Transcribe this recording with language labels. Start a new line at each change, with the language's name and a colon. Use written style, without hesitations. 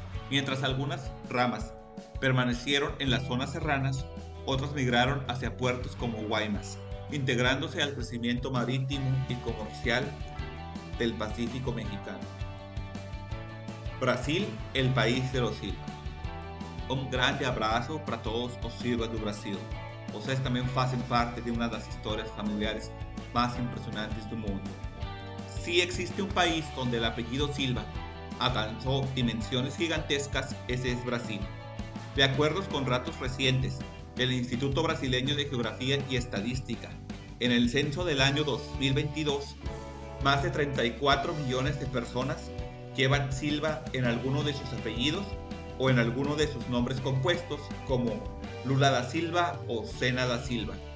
Spanish: Mientras algunas ramas permanecieron en las zonas serranas, otras migraron hacia puertos como Guaymas, integrándose al crecimiento marítimo y comercial del Pacífico mexicano. Brasil, el país de los Silva.
Portuguese: Um grande abraço para todos os Silva do Brasil. Vocês também fazem parte de uma das histórias familiares
Spanish: más impresionantes del mundo. Si existe un país donde el apellido Silva alcanzó dimensiones gigantescas, ese es Brasil. De acuerdo con datos recientes del Instituto Brasileño de Geografía y Estadística, en el censo del año 2022, más de 34 millones de personas llevan Silva en alguno de sus apellidos o en alguno de sus nombres compuestos, como Lula da Silva o Sena da Silva.